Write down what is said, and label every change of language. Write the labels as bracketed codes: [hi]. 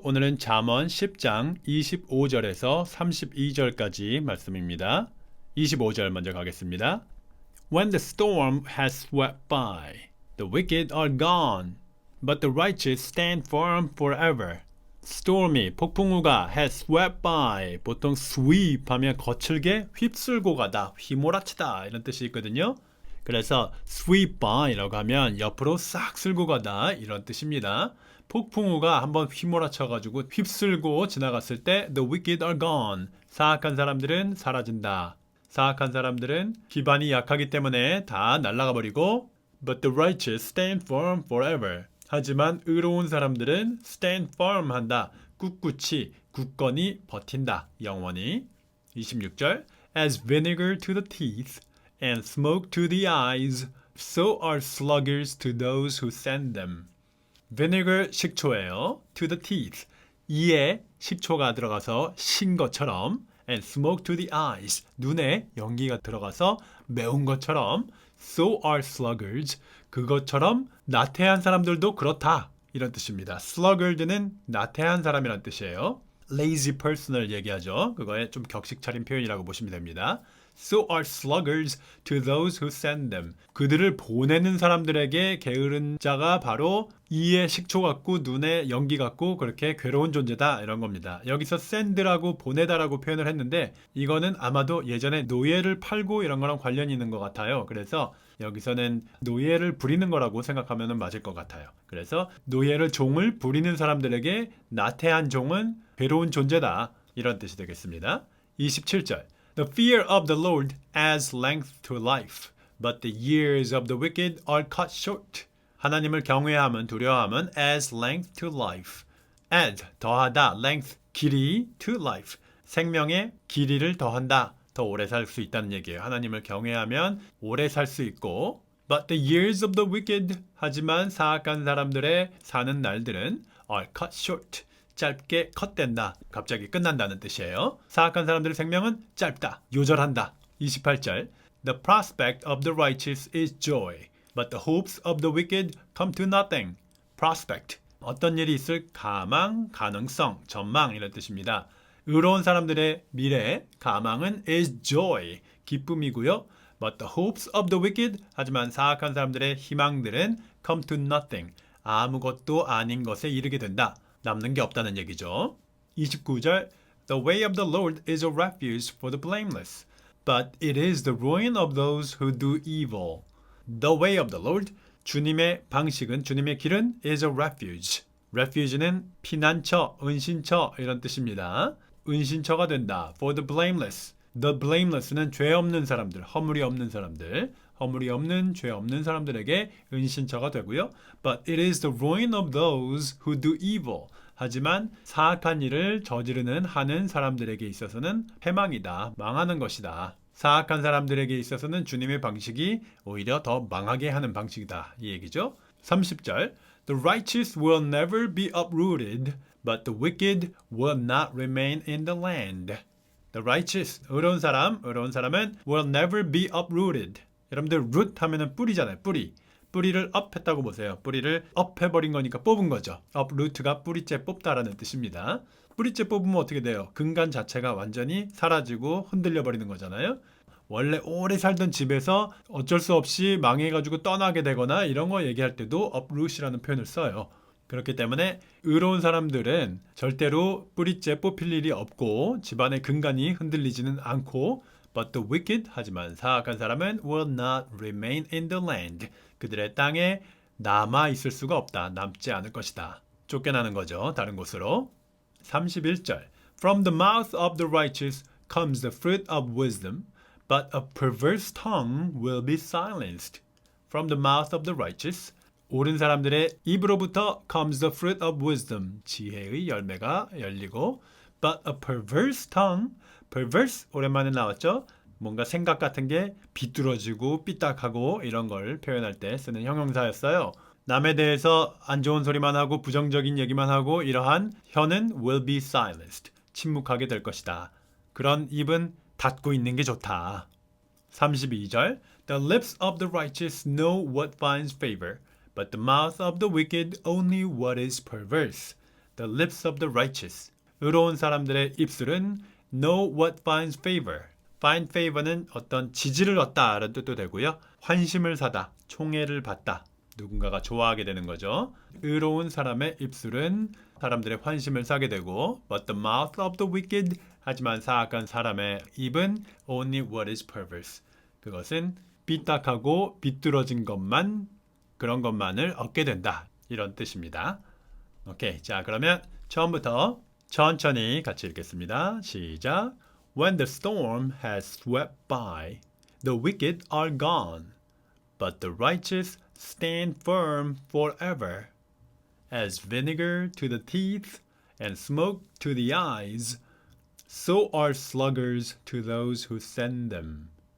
[ko] 오늘은 잠언 10장 25절에서 32절까지 말씀입니다. 25절 먼저 가겠습니다. [en] When the storm has swept by, the wicked are gone, but the righteous stand firm forever. [ko] storm이 폭풍우가 [en] has swept by, [ko] 보통 sweep 하면 거칠게 휩쓸고 가다, 휘몰아치다 이런 뜻이 있거든요. 그래서 [en] sweep by [ko] 라고 하면 옆으로 싹 쓸고 가다 이런 뜻입니다. 폭풍우가 한번 휘몰아쳐가지고 휩쓸고 지나갔을 때 [en] the wicked are gone. [ko] 사악한 사람들은 사라진다. 사악한 사람들은 기반이 약하기 때문에 다 날아가 버리고 [en] but the righteous stand firm forever. [ko] 하지만 의로운 사람들은 [en] stand firm [ko] 한다. 꿋꿋이 굳건히 버틴다. 영원히. [en] 26절 As vinegar to the teeth and smoke to the eyes, so are sluggards to those who send them. vinegar [ko] 식초예요. [en] to the teeth. [ko] 이에 식초가 들어가서 신 것처럼 [en] and smoke to the eyes. [ko] 눈에 연기가 들어가서 매운 것처럼 [en] so are sluggards. [ko] 그것처럼 나태한 사람들도 그렇다. 이런 뜻입니다. sluggard는 나태한 사람이란 뜻이에요. [en] lazy person [ko] 을 얘기하죠. 그거에 좀 격식 차린 표현이라고 보시면 됩니다. [en] So are sluggards to those who send them. [ko] 그들을 보내는 사람들에게 게으른 자가 바로 이에 식초 같고 눈에 연기 같고 그렇게 괴로운 존재다 이런 겁니다. 여기서 send라고 보내다라고 표현을 했는데 이거는 아마도 예전에 노예를 팔고 이런 거랑 관련이 있는 것 같아요. 그래서 여기서는 노예를 부리는 거라고 생각하면 맞을 것 같아요. 그래서 노예를 종을 부리는 사람들에게 나태한 종은 괴로운 존재다 이런 뜻이 되겠습니다. [en] 27절 The fear of the Lord adds length to life, but the years of the wicked are cut short. [ko] 하나님을 경외함은 두려워함은 [en] adds length to life. add [ko] 더하다, [en] length [ko] 길이 [en] to life. [ko] 생명의 길이를 더한다. 더 오래 살 수 있다는 얘기예요. 하나님을 경외하면 오래 살 수 있고 [en] But the years of the wicked [ko] 하지만 사악한 사람들의 사는 날들은 [en] are cut short. [ko] 짧게 컷된다. 갑자기 끝난다는 뜻이에요. 사악한 사람들의 생명은 짧다. 요절한다. [en] 28절 The prospect of the righteous is joy, but the hopes of the wicked come to nothing. [ko] prospect 어떤 일이 있을 가망, 가능성, 전망 이런 뜻입니다. 의로운 사람들의 미래, 가망은 [en] is joy, [ko] 기쁨이고요. [en] But the hopes of the wicked [ko] 하지만 사악한 사람들의 희망들은 [en] come to nothing. [ko] 아무것도 아닌 것에 이르게 된다. 남는 게 없다는 얘기죠. [en] 29절 The way of the Lord is a refuge for the blameless, but it is the ruin of those who do evil. The way of the Lord, [ko] 주님의 방식은, 주님의 길은 [en] is a refuge. [ko] refuge는 피난처, 은신처 이런 뜻입니다. 은신처가 된다. [en] For the blameless. The blameless [ko] 는 죄 없는 사람들, 허물이 없는 사람들, 허물이 없는, 죄 없는 사람들에게 은신처가 되고요. [en] But it is the ruin of those who do evil. [ko] 하지만 사악한 일을 저지르는 하는 사람들에게 있어서는 패망이다. 망하는 것이다. 사악한 사람들에게 있어서는 주님의 방식이 오히려 더 망하게 하는 방식이다. 이 얘기죠. [en] 30절 The righteous will never be uprooted, but the wicked will not remain in the land. The righteous, [ko] 의로운 사람은 [en] will never be uprooted. [ko] 여러분들 root 하면은 뿌리잖아요. 뿌리를 up 했다고 보세요. 뿌리를 up 해버린 거니까 뽑은 거죠. uproot가 뿌리째 뽑다라는 뜻입니다. 뿌리째 뽑으면 어떻게 돼요? 근간 자체가 완전히 사라지고 흔들려 버리는 거잖아요. 원래 오래 살던 집에서 어쩔 수 없이 망해가지고 떠나게 되거나 이런 거 얘기할 때도 uproot이라는 표현을 써요. 그렇기 때문에 의로운 사람들은 절대로 뿌리째 뽑힐 일이 없고 집안의 근간이 흔들리지는 않고 [en] But the wicked, [ko] 하지만 사악한 사람은 [en] will not remain in the land. [ko] 그들의 땅에 남아 있을 수가 없다. 남지 않을 것이다. 쫓겨나는 거죠. 다른 곳으로. [en] 31절 From the mouth of the righteous comes the fruit of wisdom, but a perverse tongue will be silenced. From the mouth of the righteous [ko] 옳은 사람들의 입으로부터 [en] comes the fruit of wisdom. [ko] 지혜의 열매가 열리고 [en] But a perverse tongue perverse [ko] 오랜만에 나왔죠. 뭔가 생각 같은 게 비뚤어지고 삐딱하고 이런 걸 표현할 때 쓰는 형용사였어요. 남에 대해서 안 좋은 소리만 하고 부정적인 얘기만 하고 이러한 혀는 [en] will be silenced. [ko] 침묵하게 될 것이다. 그런 입은 닫고 있는 게 좋다. [en] 32절 The lips of the righteous know what finds favor, but the mouth of the wicked only what is perverse. The lips of the righteous. [ko] 의로운 사람들의 입술은 [en] know what finds favor. find favor [ko] 는 어떤 지지를 얻다라는 뜻도 되고요. 환심을 사다, 총애를 받다. 누군가가 좋아하게 되는 거죠. 의로운 사람의 입술은 사람들의 환심을 사게 되고 [en] But the mouth of the wicked [ko] 하지만 사악한 사람의 입은 [en] only what is perverse. [ko] 그것은 삐딱하고 비뚤어진 것만 그런 것만을 얻게 된다. 이런 뜻입니다. 오케이. 자, 그러면 처음부터 천천히 같이 읽겠습니다. 시작. [en] When the storm has swept by, the wicked are gone, but the righteous stand firm forever. As vinegar to the teeth and smoke to the eyes, so are sluggers to those who send them.